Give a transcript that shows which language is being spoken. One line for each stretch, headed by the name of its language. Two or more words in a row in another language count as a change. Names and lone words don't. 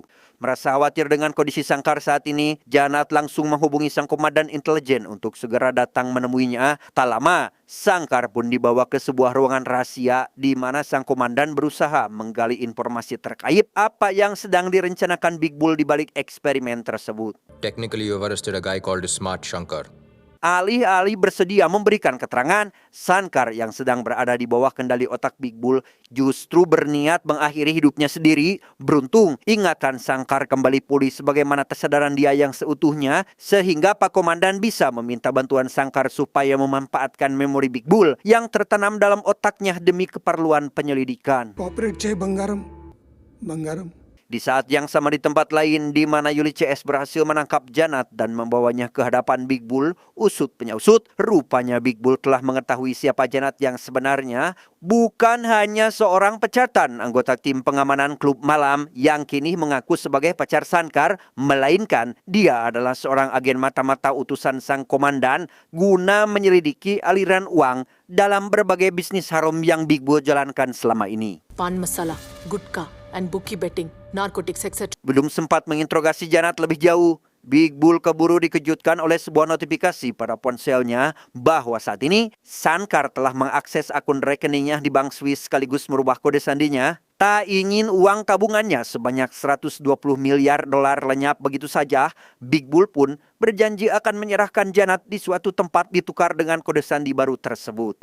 Indonesian: Merasa khawatir dengan kondisi Sangkar saat ini, Janat langsung menghubungi sang komandan intelijen untuk segera datang menemuinya. Tak lama, Sangkar pun dibawa ke sebuah ruangan rahasia di mana sang komandan berusaha menggali informasi terkait apa yang sedang direncanakan Big Bull di balik eksperimen tersebut.
English: Technically, you've arrested a guy called Smart Shankar.
Indonesian: Alih-alih bersedia memberikan keterangan, Sangkar yang sedang berada di bawah kendali otak Big Bull justru berniat mengakhiri hidupnya sendiri. Beruntung, ingatan Sangkar kembali pulih sebagaimana kesadaran dia yang seutuhnya, sehingga Pak Komandan bisa meminta bantuan Sangkar supaya memanfaatkan memori Big Bull yang tertanam dalam otaknya demi keperluan penyelidikan.
Telugu: Cooperate చేయి బంగారం బంగారం.
Indonesian: Di saat yang sama di tempat lain di mana Yuli CS berhasil menangkap Janat dan membawanya ke hadapan Big Bull, usut punya usut, rupanya Big Bull telah mengetahui siapa Janat yang sebenarnya. Bukan hanya seorang pecatan anggota tim pengamanan klub malam yang kini mengaku sebagai pacar Sangkar, melainkan dia adalah seorang agen mata-mata utusan sang komandan guna menyelidiki aliran uang dalam berbagai bisnis haram yang Big Bull jalankan selama ini.
English: Pan masala, gutka, and bookie betting, narcotics, etc.
Indonesian: Belum sempat menginterogasi Janat lebih jauh, Big Bull keburu dikejutkan oleh sebuah notifikasi pada ponselnya bahwa saat ini Sangkar telah mengakses akun rekeningnya di bank Swiss sekaligus merubah kode sandinya. Tak ingin uang tabungannya sebanyak 120 miliar dolar lenyap begitu saja, Big Bull pun berjanji akan menyerahkan Janat di suatu tempat ditukar dengan kode sandi baru tersebut.